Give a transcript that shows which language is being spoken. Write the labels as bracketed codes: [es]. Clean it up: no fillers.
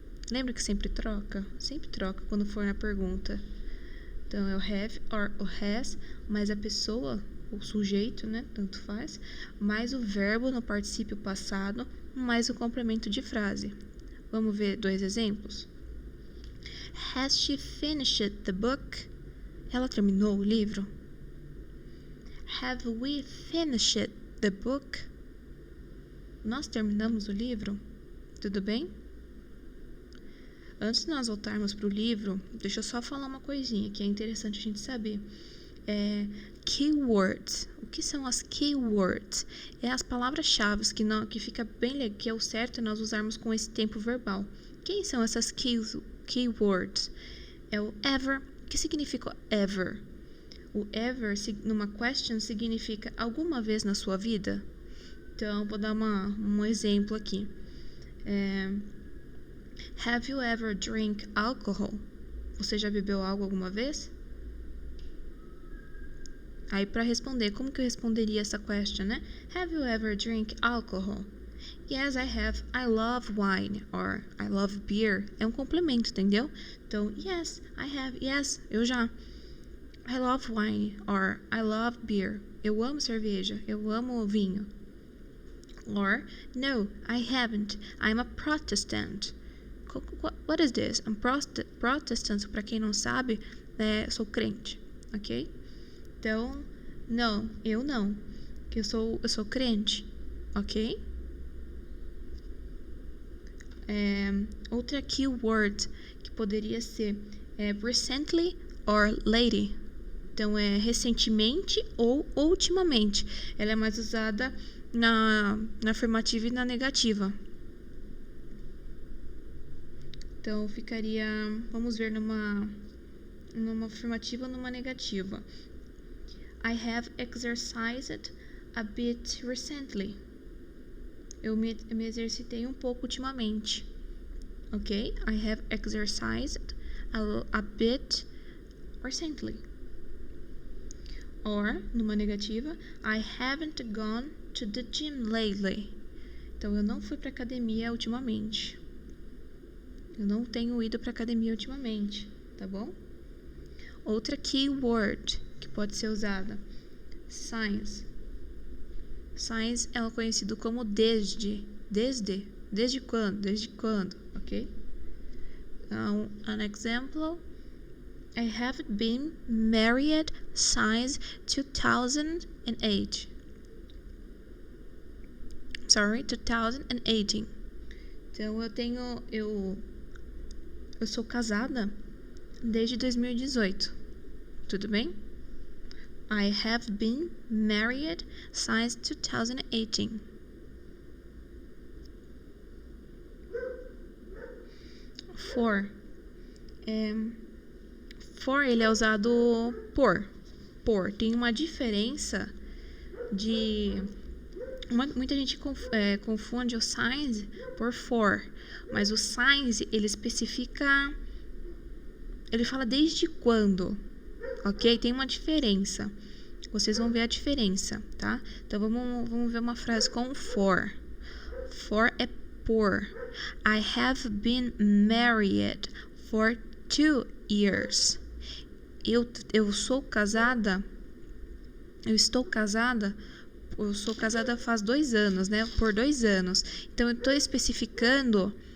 [pt] Lembra que sempre troca? Sempre troca quando for na pergunta. Então, é o have or o has, mais a pessoa, o sujeito, né? Tanto faz. Mais o verbo no particípio passado, mais o complemento de frase. Vamos ver 2 exemplos? [en] Has she finished the book? [pt] Ela terminou o livro? [en] Have we finished the book? [pt] Nós terminamos o livro? Tudo bem? Antes de nós voltarmos para o livro, deixa eu só falar uma coisinha que é interessante a gente saber. Keywords. O que são as keywords? É as palavras-chave que fica bem legal, que é o certo nós usarmos com esse tempo verbal. Quem são essas keywords? É o ever. O que significa ever? O ever, numa question, significa alguma vez na sua vida? Então, vou dar um exemplo aqui. [en] Have you ever drink alcohol? [pt] Você já bebeu algo alguma vez? Aí, para responder, como que eu responderia essa question, né? [en] Have you ever drink alcohol? Yes, I have. I love wine. Or, I love beer. [pt] É um complemento, entendeu? Então, [en] yes, I have. Yes, [pt] eu já. [en] I love wine. Or, I love beer. [pt] Eu amo cerveja. Eu amo vinho. [en] Or, no, I haven't. I'm a Protestant. What is this? I'm Protestant, [pt] para quem não sabe, sou crente, ok? Então, não, eu não. Eu sou crente, ok? Outra keyword que poderia ser recently or lately. Então, é recentemente ou ultimamente. Ela é mais usada na afirmativa e na negativa. Então, ficaria... Vamos ver numa afirmativa ou numa negativa. [en] I have exercised a bit recently. [pt] Eu me exercitei um pouco ultimamente. Ok? [en] I have exercised a bit recently. Or, [pt] numa negativa, [en] I haven't gone to the gym lately. [pt] Então, eu não fui para academia ultimamente. Eu não tenho ido para academia ultimamente, tá bom? Outra keyword que pode ser usada. Since. Since é conhecido como desde. Desde quando? Desde quando, ok? Então, [en] an example. I haven't been married since 2008. 2018. [pt] Então, eu sou casada desde 2018. Tudo bem? [en] I have been married since 2018. For. [pt] For, ele é usado por. Tem uma diferença de... Muita gente confunde o since por for. Mas o since, ele especifica... Ele fala desde quando. Ok? Tem uma diferença. Vocês vão ver a diferença, tá? Então, vamos ver uma frase com for. For é por. [en] I have been married for 2 years. [pt] Eu sou casada. Eu estou casada. Eu sou casada faz 2 anos, né? Por 2 anos. Então, eu estou especificando.